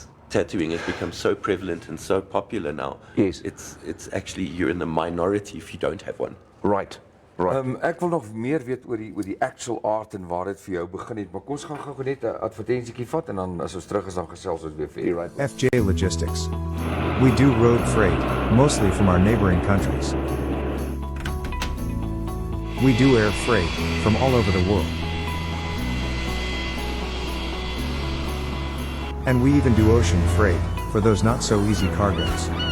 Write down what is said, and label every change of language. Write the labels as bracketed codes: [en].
[en] Tattooing has become so prevalent and so popular now. Yes. It's actually, you're in the minority if you don't have one. Right. Right. [af] Ek wil nog meer weet oor die [en] actual art [af] en waar dit vir jou begin het, maar kom ons gaan gou net 'n advertensietjie vat en dan as ons terug is dan gesels ons weer vir right. [en] FJ Logistics. We do road freight, mostly from our neighboring countries. We do air freight from all over the world. And we even do ocean freight for those not so easy cargoes.